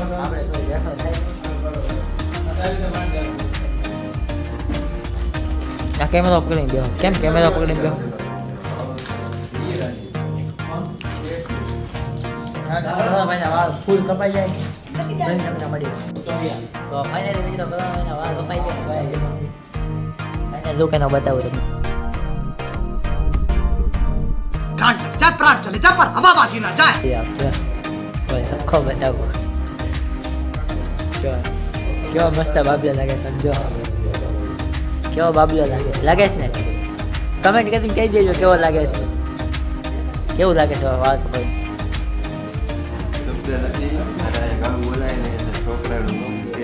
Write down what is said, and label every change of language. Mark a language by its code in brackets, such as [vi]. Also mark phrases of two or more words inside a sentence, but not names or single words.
[gu] આપણે તો વેફર ખાઈશું આ કેમેરો પકડીને બેહો કેમ કેમેરો પકડીને બેહો ફૂલ કપાઈ જાય તમને મળી તો ફાઇનલી મિત્રો વાળ કપાઈ જાય [en] final look [gu] એનો બતાવું તમને [hi] गांड लग जाए प्राण चले जाए पर हवा बाजी ना जाए [gu] આપજો આખો બતાવું જો કેવો મસ્ત બાબલો લાગે સમજો કેવો બાબલો લાગે છે ને કમેન્ટ કરીને કહી દેજો કેવો લાગે છે કેવું લાગે છે વાળ કપાઈ શબ્દ નથી મારા ગામ બોલાય ને એટલે છોકરાનું નામ છે